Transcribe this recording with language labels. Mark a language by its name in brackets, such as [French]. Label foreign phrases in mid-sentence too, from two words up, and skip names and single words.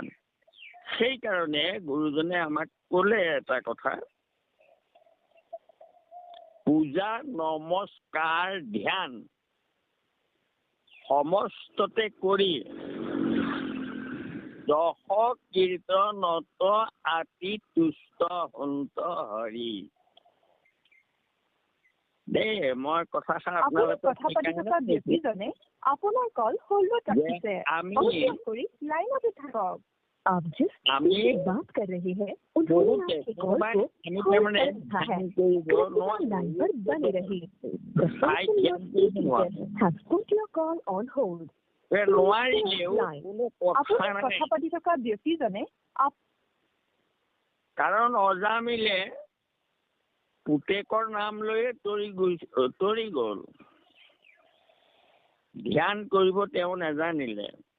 [Assamese] সেইকাৰণে গুৰুজনে আমাক ক'লে এটা কথা, পূজা নমস্কাৰ ধ্যান সমস্ততে কৰি দশ কীৰ্তনত আতি তুষ্ট হন্ত হৰি। দেই মই কথাষাৰ আপুনি কথা পাতি থকা ব্যক্তিজনে আপোনাৰ কল হোল্ডত ৰাখিছে। আমি অনুগ্ৰহ কৰি লাইনতে থাকক। [Hindi] आप जिस [Assamese] আমি [Hindi] से बात कर रहे हैं उन्होंने आपकी कॉल को [Assamese] আমি [Hindi] होल्ड [Assamese] তাৰমানে [Hindi] पर रखा है। [Assamese] কৰিব [Hindi] कृपया लाइन पर बने रहिए। [English] The person you are speaking with has put your call on hold. [Assamese] নোৱাৰিলেও কোনো কথা আপুনি নাই। কথা পাতি থকা ব্যক্তিজনে কাৰণ অজামিলে পুতেকৰ নাম লৈয়ে তৰি গ'ল। ধ্যান কৰিব তেওঁ নাজানিলে।